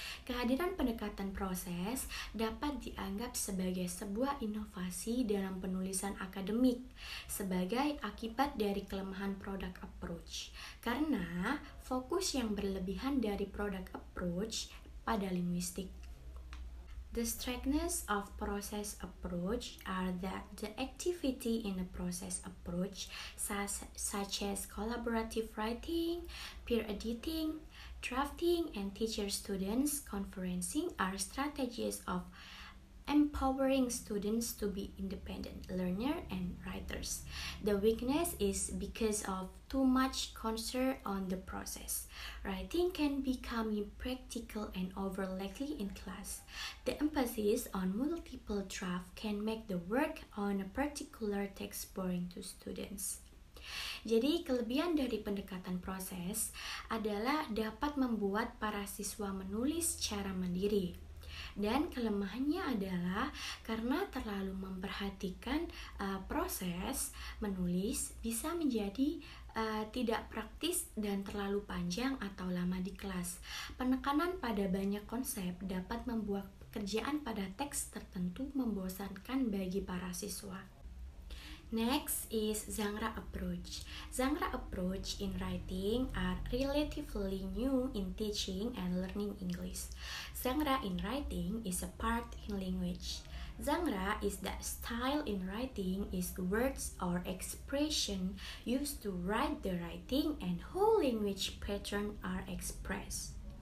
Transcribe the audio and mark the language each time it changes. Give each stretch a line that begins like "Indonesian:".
Indonesian: Kehadiran pendekatan proses dapat dianggap sebagai sebuah inovasi dalam penulisan akademik sebagai akibat dari kelemahan product approach, karena fokus yang berlebihan dari product approach pada linguistik.
English: The strengths of process approach are that the activity in a process approach, such as collaborative writing, peer editing, drafting, and teacher-students conferencing, are strategies of empowering students to be independent learners and writers. The weakness is because of too much concern on the process. Writing can become impractical and overlikely in class. The emphasis on multiple drafts can make the work on a particular text boring to students.
Indonesian: Jadi kelebihan dari pendekatan proses adalah dapat membuat para siswa menulis secara mandiri. Dan kelemahannya adalah karena terlalu memperhatikan proses menulis bisa menjadi tidak praktis dan terlalu panjang atau lama di kelas. Penekanan pada banyak konsep dapat membuat pekerjaan pada teks tertentu membosankan bagi para siswa.
English: Next is genre approach. Genre approach in writing are relatively new in teaching and learning English. Genre in writing is a part in language. Genre is that style in writing is words or expression used to write the writing and how language patterns are expressed.